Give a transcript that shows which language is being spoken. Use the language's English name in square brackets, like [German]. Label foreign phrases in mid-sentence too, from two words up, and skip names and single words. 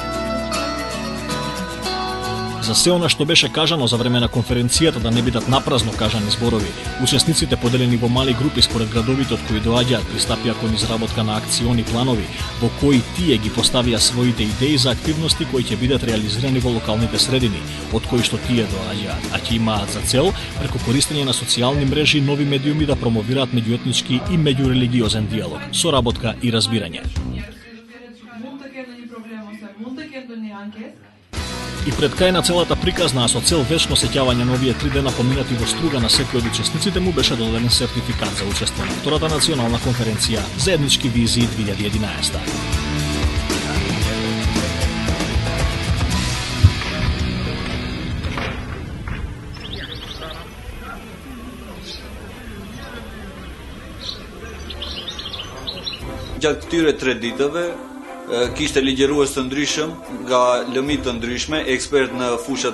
[Macedonian] За се она што беше кажано за време на конференцијата да не бидат напразно кажани зборови, учесниците поделени во мали групи според градовите од кои доаѓаат пристапија кон изработка на акциони планови во кои тие ги поставија своите идеи за активности кои ќе бидат реализирани во локалните средини од кои што тие доаѓаат, а ќе имаат за цел преку користење на социјални мрежи и нови медиуми да промовираат меѓуетнички и меѓурелигиозен диалог, соработка и разбирање. И пред крај на целата приказна, а со цел вечно сеќавање на овие 3 дена поминати во струга на секој од учесниците му беше додаден сертификат за учество на втората национална конференција Заеднички визии 2011. [Albanian] Gjatë këtyre 3 ditëve kishte ligjërues të ndryshëm nga lëmi të ndryshme, ekspert në fushat